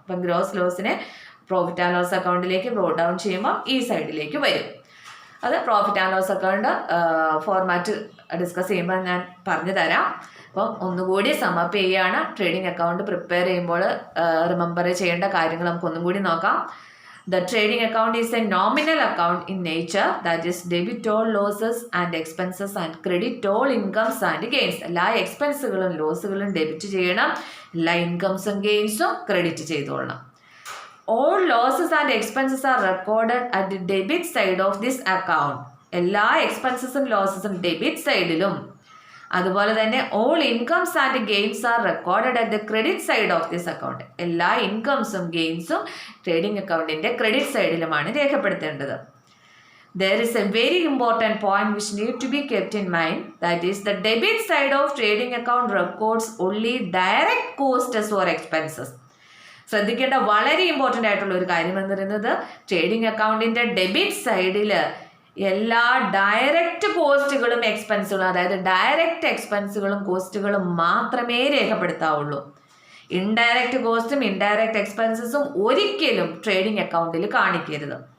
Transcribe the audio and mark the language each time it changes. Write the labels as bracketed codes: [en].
[ml] അപ്പം gross ലോസിനെ profit and loss അക്കൗണ്ടിലേക്ക് broad down ചെയ്യുമ്പോൾ ഈ സൈഡിലേക്ക് വരും. അത് profit and loss account format discuss ചെയ്യുമ്പോൾ ഞാൻ പറഞ്ഞു തരാം. അപ്പം ഒന്നുകൂടി സമപ്പ് ചെയ്യുകയാണ്. ട്രേഡിംഗ് അക്കൗണ്ട് പ്രിപ്പയർ ചെയ്യുമ്പോൾ റിമെമ്പർ ചെയ്യേണ്ട കാര്യങ്ങൾ നമുക്ക് ഒന്നും കൂടി നോക്കാം. [en] The trading account is a nominal account in nature, that is debit all losses and expenses and credit all incomes and gains. [ml] എല്ലാ എക്സ്പെൻസുകളും ലോസുകളും ഡെബിറ്റ് ചെയ്യണം, എല്ലാ ഇൻകംസും ഗെയിൻസും credit ചെയ്തോളണം. [en] All losses and expenses are recorded at the debit side of this account. [ml] എല്ലാ എക്സ്പെൻസസും ലോസസും debit സൈഡിലും, അതുപോലെ തന്നെ [en] All incomes and gains are recorded at the credit side of this account. [ml] എല്ലാ ഇൻകംസും ഗെയിൻസും trading അക്കൗണ്ടിന്റെ credit സൈഡിലുമാണ് രേഖപ്പെടുത്തേണ്ടത്. [en] there is a very important point which need to be kept in mind. That is, the debit side of trading account records only direct costs or expenses. [ml] ശ്രദ്ധിക്കേണ്ട വളരെ important ആയിട്ടുള്ള ഒരു കാര്യം എന്ന് പറയുന്നത്, trading അക്കൗണ്ടിൻ്റെ debit സൈഡിൽ എല്ലാ ഡയറക്റ്റ് കോസ്റ്റുകളും എക്സ്പെൻസുകളും, അതായത് ഡയറക്റ്റ് എക്സ്പെൻസുകളും കോസ്റ്റുകളും മാത്രമേ രേഖപ്പെടുത്താവുള്ളൂ. ഇൻഡയറക്റ്റ് കോസ്റ്റും ഇൻഡയറക്റ്റ് എക്സ്പെൻസസും ഒരിക്കലും ട്രേഡിംഗ് അക്കൗണ്ടിൽ കാണിക്കരുത്.